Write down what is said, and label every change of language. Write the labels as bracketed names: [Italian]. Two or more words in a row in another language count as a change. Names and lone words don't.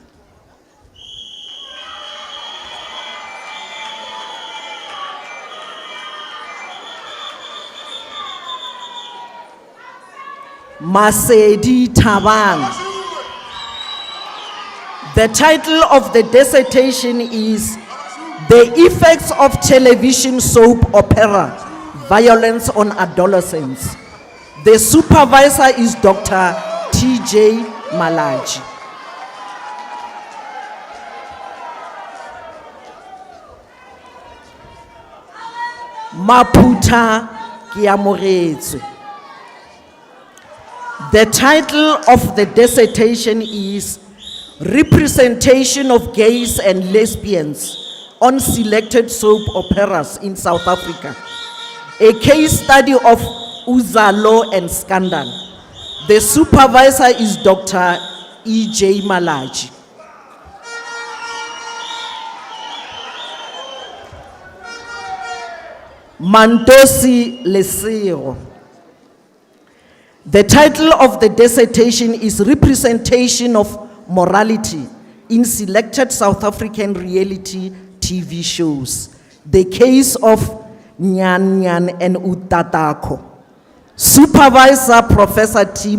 [English] Masedi Tabang. The title of the dissertation is The Effects of Television Soap Opera Violence on Adolescents. The supervisor is Dr. T.J. Malaji. Maputa Kiamoretse. The title of the dissertation is Representation of Gays and Lesbians on Selected Soap Operas in South Africa, a case study of Uzalo and Scandal. The supervisor is Dr. E.J. Malaji. Mandosi Lesiro. The title of the dissertation is Representation of Morality in Selected South African Reality TV Shows, the case of Nyan Nyan and Utatako. Supervisor Professor T.